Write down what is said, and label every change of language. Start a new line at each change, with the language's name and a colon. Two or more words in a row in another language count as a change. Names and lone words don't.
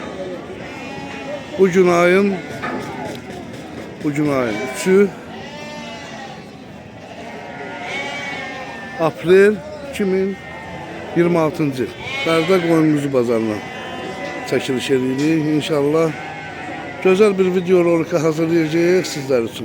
Azerbaijani: Bugün ayın 3'ü Aprel 2026-cı. Bərdə qoyunumuzu bazarına çəkiliş edirik. İnşallah
Turkish: güzel bir
Azerbaijani: video rolika hazırlayacağıq
Turkish: sizler için.